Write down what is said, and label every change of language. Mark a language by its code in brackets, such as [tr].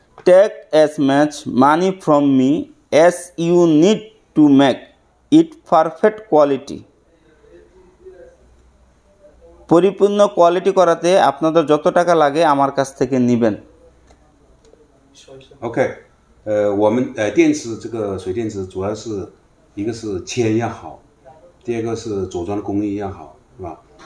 [en] Take as much money from me as you need to make it perfect quality. [bn] পরিপূর্ণ quality করাতে আপনাদের যত টাকা লাগে আমার কাছ থেকে নেবেন। [zh] OK，我们电池这个水电池主要是一个是铅要好，第二个是组装的工艺要好，是吧？